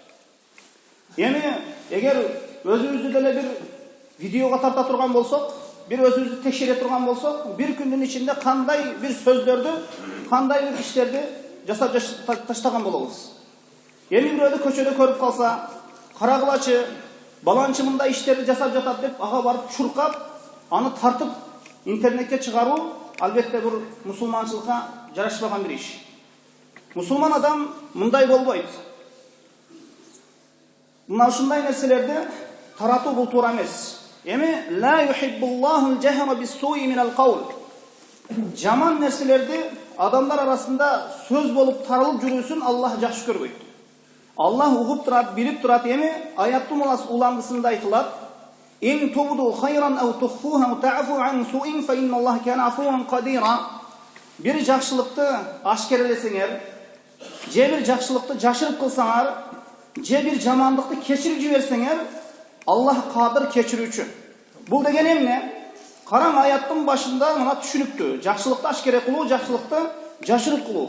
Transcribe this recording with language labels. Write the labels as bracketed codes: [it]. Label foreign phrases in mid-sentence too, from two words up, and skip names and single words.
[ky] Эми эгер өзүбүздү деле бир видеого тарта турган болсок, бир өзүбүздү текшере турган болсок, бир күндүн ичинде кандай бир сөздөрдү, кандай бир иштерди жасап таштаган болобуз. Эми бирөөдү көчөдө көрүп калса, карагылачы, баланчы мындай иштерди жасап жатат деп, ага барып чуркап, аны тартып интернетке чыгаруу албетте бир мусулманчылыкка жарашпаган бир иш. Мусулман адам мындай болбойт. Мына ушундай нерселерди таратуу бул туура эмес. Эми [ar] لا يحب الله الجهر بالسوء من القول. [ky] Жаман нерселерди адамдар арасында сөз болуп таралып жүрүүсүн Аллах жакшы көрбөйт. Аллах угуп турат, билип турат. Эми аяттын уландысында айтылат: [ar] "إن تبدوا خيرا أو تخفوه أو تعفوا عن سوء فإن الله كان عفوا قديرا." [ky] Bir жакшылыкты ашкерелесеңер, же bir жакшылыкты жашырып кылсаңар, же bir жамандыкты кечирип жиберсеңер, Аллах кадыр кечирүүчү. Бул деген эмне? Караң, аяттын башында мына түшүнүктүү. Жакшылыкты ашкере кылуу, жакшылыкты жашырып кылуу.